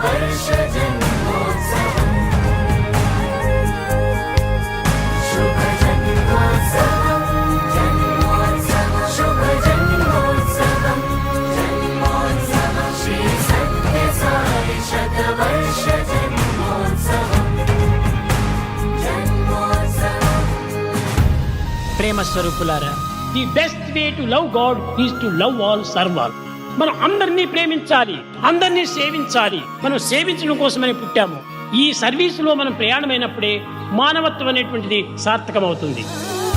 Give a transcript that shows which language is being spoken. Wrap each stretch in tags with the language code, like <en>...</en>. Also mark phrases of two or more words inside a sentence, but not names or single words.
<sa>शतवर्ष जन्मोत्सवम् शुभ जन्मोत्सवम् जन्मोत्सवम् शुभ जन्मोत्सवम् जन्मोत्सवम् श्री सत्य साई शतवर्ष जन्मोत्सवम् जन्मोत्सवम्</sa> <te>ప్రేమ స్వరూపులారా,</te> <en>The best way to love God is to love all, serve all.</en> <te>మనం అందరినీ ప్రేమించాలి, అందరినీ సేవించాలి. మనం సేవించడం కోసమని పుట్టాము. ఈ సర్వీసులో మనం ప్రయాణమైనప్పుడే మానవత్వం అనేటువంటిది సార్థకమవుతుంది.</te>